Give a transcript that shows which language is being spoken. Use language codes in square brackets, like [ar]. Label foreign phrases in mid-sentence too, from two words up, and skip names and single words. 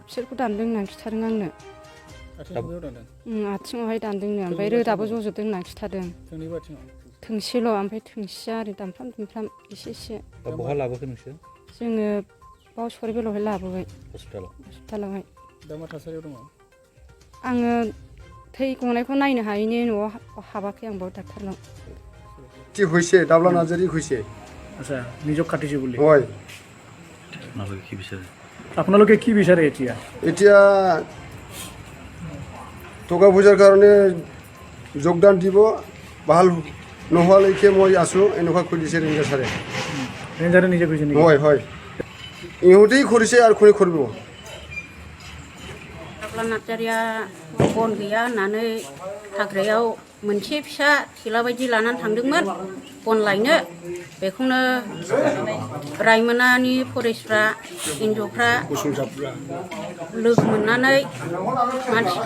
[brx] बिसोरखौ दानदों होननानै खिन्थादों आंनो आथिङावहाय दानदोंनो ओमफ्राय रोदाबो जजोबदों होननानै खिन्थादों थोंसेल' ओमफ्राय थोंसेया ओरै दानफ्राम दुमफ्राम एसे एसे दा बहा लाबोखो नोंसोर जोङो बाव सरिबिलावहाय लाबोबाय हस्पिटालावहाय दा मा थासारियाव दङ आङो थै गनायखौ नायनो हायैनि न'आव हाबाखै आं बाव ডাক্তারनाव [bn] কি হয়েছে দাবলা নার্জারি হয়েছে [as] আচ্ছা নিজক কাটিছে বুলি হয় আপোনালোকে কি বিচাৰে আপোনালোকে কি বিচাৰে এতিয়া এতিয়া টকা পইচাৰ কাৰণে যোগদান দিব ভাল নোহোৱালৈকে মই আছোঁ এনেকুৱা কৈ দিছে ৰেঞ্জাৰ ছাৰে ৰেঞ্জাৰে নিজে কৈছে নেকি হয় হয় ইহঁতেই কৰিছে আৰু কোনে কৰিব [brx] दाब्ला नार्जारीया बन गैया होननानै हाग्रायाव मोनसे फिसा थेला बायदि लानानै थांदोंमोन बन लायनो बेखौनो रायमोनानि फरेस्टफ्रा एनज'फ्रा लोगो मोननानै मानसिखौ